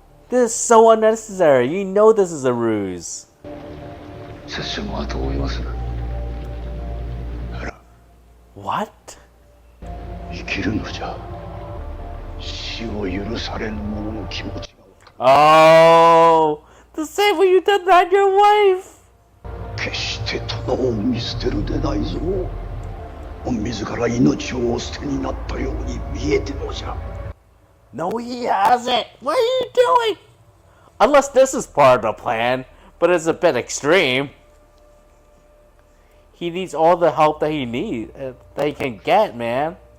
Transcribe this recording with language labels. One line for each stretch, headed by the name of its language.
English: This is so unnecessary. You know this is a ruse.
Japanese: 拙者も後を追いまする。
English: What?
Japanese: 生きるのじゃ。死を許されぬ者の気持ちが。
English: Oh, the same way you did that your wife.
Japanese: 決して殿を見捨てるでないぞ。自ら命をお捨てになったように見えてもじゃ。
English: No, he hasn't. What are you doing? Unless this is part of the plan, but it's a bit extreme. He needs all the help that that he can get, man.